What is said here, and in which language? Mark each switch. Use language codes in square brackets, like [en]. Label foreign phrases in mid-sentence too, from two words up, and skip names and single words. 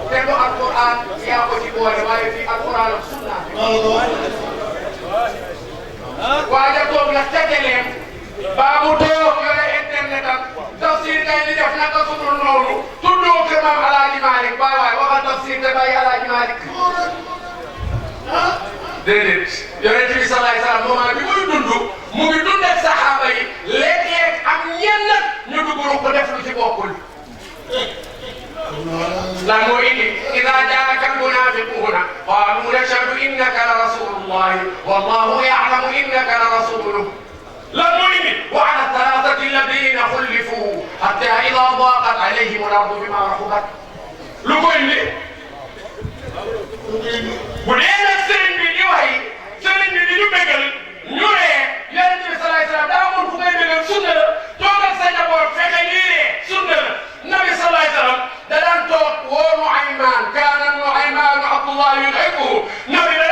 [wo] du alquran yaa ko ci boole waaye [ar] في القرآن [wo] ak sunna waaja toog nag tegeleem baa mu toog yore internet am tafsir kay li def naka sudul noonu tuddoo kër maam Alaaji Malick waay waay waxal tafsir te bàyyi Alaaji Malick déedéet yonent bi salaay salaam moment bi muy dund mu ngi dund ak saxaaba yi léeg-léeg am ñenn ñu dugg ko def lu ci bokkul lan moo indi [ar] إذا جاءك المنافقون قالوا نشهد إنك لرسول الله والله يعلم إنك لرسوله [wo] lan moo indi [ar] وعلى الثلاثة الذين خلفوا حتى إذا ضاقت عليهم الأرض بما رحبت [wo] lu ko indi bu dee nag sëriñ bi di wax sëriñ bi di ñu bégal ñu ree yonent bi salaay salaam daa amoon fu ngay bégal sunna la toog ak sa njaboot fexe ñuy ree sunna la nabi salaay salaam da daan toog woo Nuaymaan [ar] كان نعيمان عبد الله يداعبه [wo] nabi da